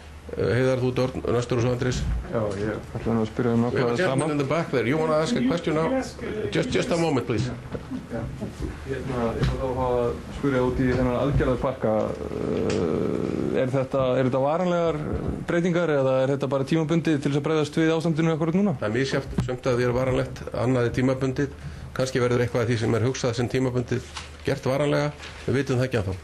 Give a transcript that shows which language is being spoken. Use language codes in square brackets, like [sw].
[is] Heiðar, þú næstur og svo Andrés. Já, ég ætla að spyrja nákvæmlega sama. [en] We have a gentleman in the back there. You want to ask a question now? Just a moment, please. [is] Ég ætla þá að spyrja út í þennan aðgerðarpakka. Er þetta varanlegar breytingar eða er þetta bara tímabundið til þess að bregðast við ástandinu akkurat núna? Það er misjafnt, sumt að því varanlegt, annað tímabundið. Kannski verður eitthvað af því sem hugsað sem tímabundið gert varanlega. Við vitum það ekki ennþá.